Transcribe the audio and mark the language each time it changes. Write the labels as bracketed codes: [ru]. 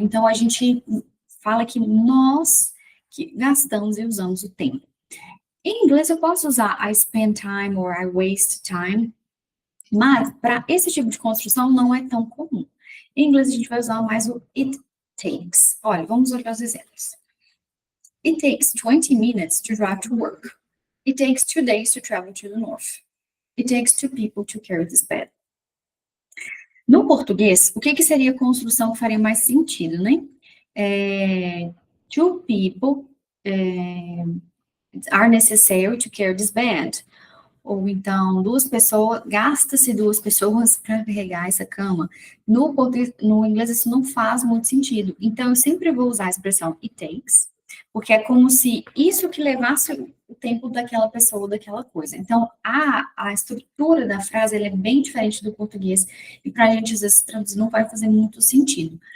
[pt] Então, a gente fala que nós que gastamos e usamos o tempo. Em inglês, eu posso usar [en] I spend time or I waste time, [pt] mas para esse tipo de construção não é tão comum. Em inglês, a gente vai usar mais o [en] it takes. [pt] Olha, vamos olhar os exemplos. [en] It takes 20 minutes to drive to work. It takes 2 days to travel to the north. It takes 2 people to carry this bed. [pt] No português, o que seria a construção que faria mais sentido, né? [en] Two people are necessary to carry this bed. [pt] Ou então, gasta-se duas pessoas para carregar essa cama. No inglês, isso não faz muito sentido. Então, eu sempre vou usar a expressão [en] it takes, [pt] porque é como se isso que levasse o tempo daquela pessoa, daquela coisa. Então, a estrutura da frase, ela é bem diferente do português, e para a gente, às vezes, traduzir não vai fazer muito sentido.